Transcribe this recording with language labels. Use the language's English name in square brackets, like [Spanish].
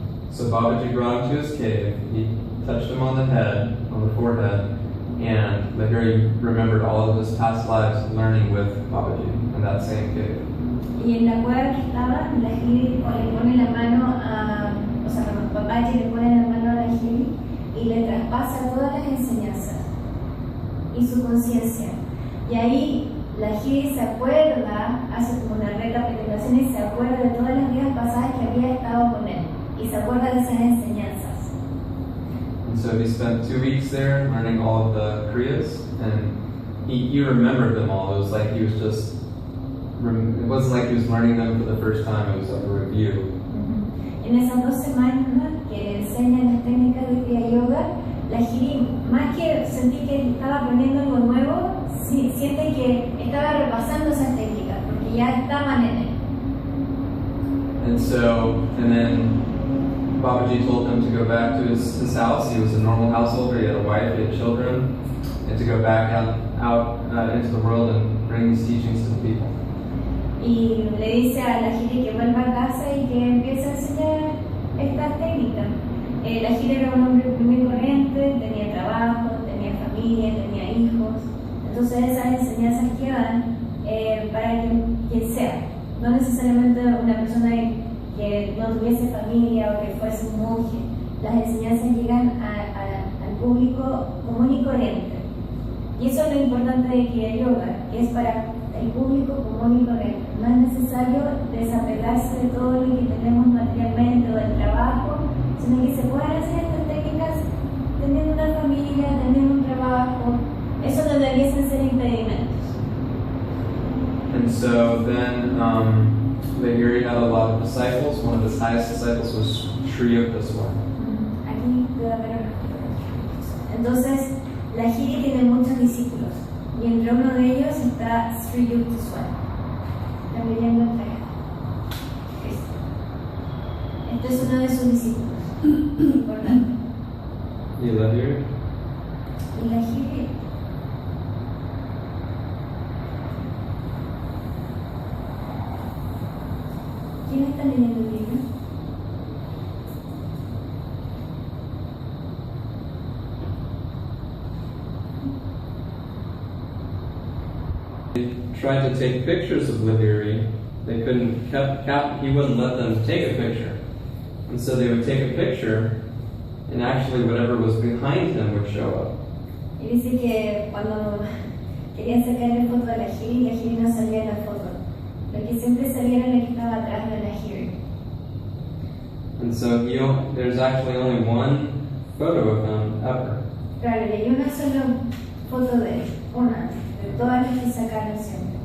[English] So Babaji brought him to his cave, he touched him on the forehead, and Lahiri remembered all of his past lives learning with Babaji in that same cave. [Spanish] Y en la cueva que estaba, la Jiri le pone la mano Papaji le pone la mano a la Jiri y le traspasa todas las enseñanzas y su conciencia. Y ahí la Jiri se acuerda, hace como una recapitulación y se acuerda de todas las vidas pasadas que había estado con él y se acuerda de esas enseñanzas. [English] And so he spent 2 weeks there learning all of the Kriyas, and he remembered them all. It was like he was just, it wasn't like he was learning them for the first time, it was like a review. [Spanish] En esas 2 semanas que le enseñan las técnicas de Kriya Yoga, la Jiri, más que sentir que estaba aprendiendo algo nuevo, siente que estaba repasando esas técnicas, porque ya estaban en él. [English] And then Babaji told him to go back to his house. He was a normal householder, he had a wife, he had children, and to go back out into the world and bring these teachings to the people. [Spanish] Y le dice a la Jiri que vuelva a casa y que empiece a enseñar estas técnicas. La Jiri era un hombre muy corriente, tenía trabajo, tenía familia, tenía hijos. Entonces esas enseñanzas quedan para quien sea, no necesariamente una persona que no tuviese familia o que fuese un monje. Las enseñanzas llegan al público común y corriente. Y eso es lo importante de Kriya Yoga, que es para el público común y corriente. No es necesario desapegarse de todo lo que tenemos materialmente o del trabajo, sino que se pueden hacer estas técnicas teniendo una familia, teniendo un trabajo. Eso no debiesen ser impedimentos. [English] And so then Lahiri had a lot of disciples. One of his highest disciples was Sri Yukteswar. [Spanish] Aquí debe haber. Entonces, la Jiri tiene muchos discípulos y entre uno de ellos está Sri Yukteswar. La leyenda entrega. Este es uno de sus discípulos. Importante. ¿Y Lahiri? Y la Jiri. ¿Quién está leyendo el libro? [English] They tried to take pictures of Lahiri. They couldn't, he wouldn't let them take a picture. And so they would take a picture, and actually whatever was behind him would show up. [Spanish] Y dice que cuando querían sacarle foto a la Jiri no salía en la foto. Lo que siempre salía era lo que estaba atrás de la Jiri. [English] And so there's actually only one photo of him ever. [Spanish] Claro, y hay una sola foto de él, una, de todas las que sacaron siempre.